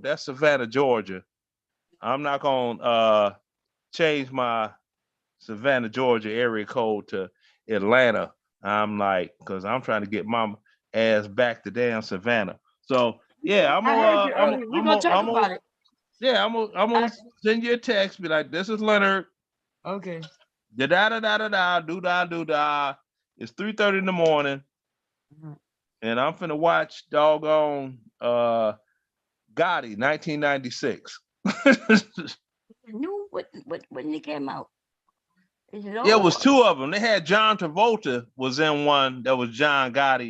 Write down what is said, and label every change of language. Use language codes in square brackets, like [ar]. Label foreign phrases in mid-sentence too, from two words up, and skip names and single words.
[en] That's Savannah, Georgia. I'm not gonna change my Savannah, Georgia area code to Atlanta. I'm like, because I'm trying to get my ass back to damn Savannah. So yeah, I'm gonna send you a text, be like, this is Leonard. Okay. Da da da da da do da do da. It's 3:30 in the morning. And I'm finna watch doggone Gotti 1996. When it came out? Is it Yeah, it was old? two of them. They had John Travolta was in one that was John Gotti.